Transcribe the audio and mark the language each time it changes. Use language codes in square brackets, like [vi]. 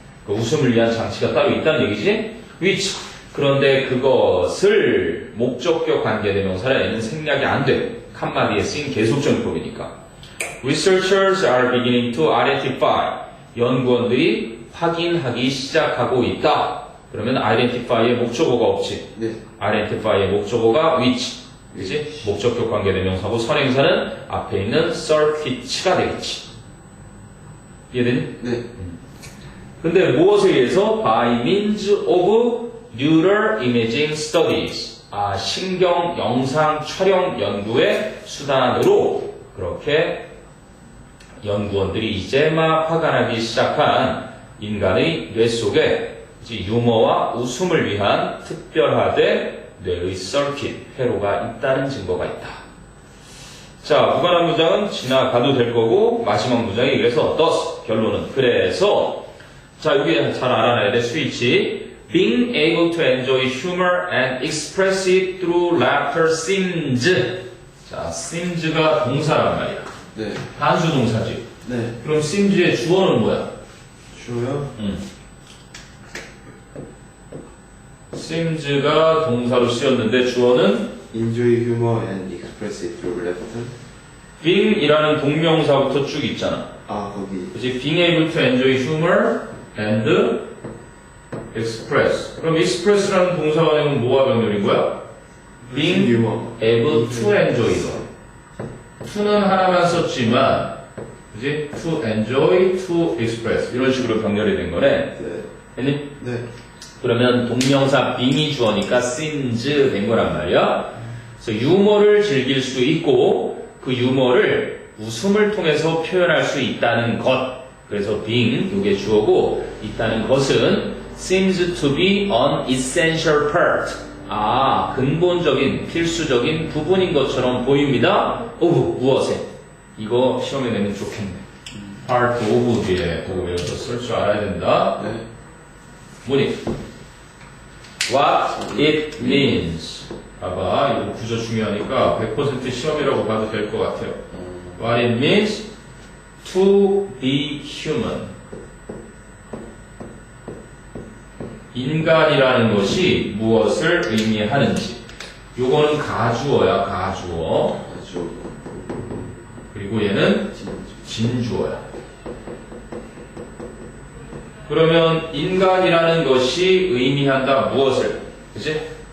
[ko] 그 웃음을 위한 장치가 따로 있다는 얘기지. which 그런데 그것을 목적격 관계대명사를 내는 생략이 안 돼. 한마디에 쓰인 계속적용법이니까. [en] Researchers are beginning to identify. [ko] 연구원들이 확인하기 시작하고 있다. 그러면 identify의 목적어가 없지. 네. identify의 목적어가 which. 그지? 목적격 관계대명사고 선행사는 앞에 있는 circuit가 되겠지. 이해되니? 네. 근데 무엇에 의해서? [en] By means of neural imaging studies. [ko] 신경 영상 촬영 연구의 수단으로 그렇게 연구원들이 이제 막 파견하기 시작한 인간의 뇌 속에 유머와 웃음을 위한 특별화된 뇌의 서킷, 회로가 있다는 증거가 있다. 자, 무관한 문장은 지나가도 될 거고 마지막 문장이 그래서 thus 결론은 그래서 자, 여기 잘 알아놔야 돼. 스위치. [en] Being able to enjoy humor and express it through laughter seems. [ko] 자, seems가 동사란 말이야. 네. 단수 동사지. 네. 그럼 seems의 주어는 뭐야? 주어요? seems가 동사로 쓰였는데 주어는 [en] Enjoy humor and express it through laughter. [ko] being이라는 동명사부터 쭉 있잖아. 아, 거기. 그치? [en] being able to enjoy humor and express. [ko] 그럼 express라는 동사가 되면 뭐가 병렬인 거야? [en] being humor. able to enjoy. [ko] to는 하나만 썼지만, 그지? [en] to enjoy, to express. [ko] 이런 식으로 병렬이 된 거네. 네. 됐니? 네. 그러면 동명사 being이 주어니까 seems 된 거란 말이야. 그래서 유머를 즐길 수 있고, 그 유머를 웃음을 통해서 표현할 수 있다는 것. [en] 그래서 being, [ko] 이게 주어고, 있다는 것은 [en] seems to be an essential part. [ko] 아, 근본적인, 필수적인 부분인 것처럼 보입니다. of, 무엇에? 이거 시험에 내면 좋겠네. part of 뒤에 보고 외워서 쓸 줄 알아야 된다. 네. 뭐니? [en] What it means. [ko] 봐봐, 이거 구조 중요하니까 100% 시험이라고 봐도 될 것 같아요. [en] What it means to be human. [ko] 인간이라는 것이 무엇을 의미하는지. 요거는 가주어야, 가주어. 아주. 그리고 얘는 진주어야. 그러면 인간이라는 것이 의미한다 무엇을? 그치?